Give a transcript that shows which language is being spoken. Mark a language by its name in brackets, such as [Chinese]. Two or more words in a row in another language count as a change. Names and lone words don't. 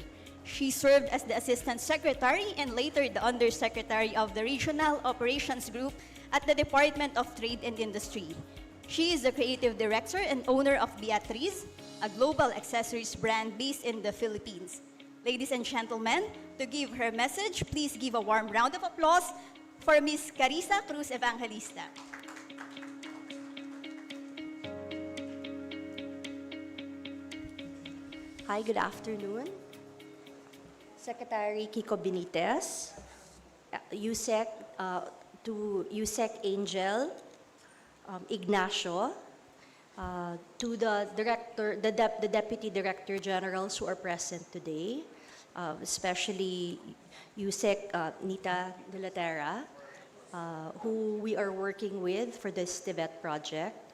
[English] She served as the Assistant Secretary and later the Undersecretary of the Regional Operations Group at the Department of Trade and Industry. She is the Creative Director and owner of Beatriz, a global accessories brand based in the Philippines. Ladies and gentlemen, to give her message, please give a warm round of applause for Ms. Carissa Cruz Evangelista. Hi, good afternoon. Secretary Kiko Benitez, USEC, to USEC Angel, Ignacio, to the director, the deputy director generals who are present today, especially USEC Nita De La Terra, who we are working with for this TVET project,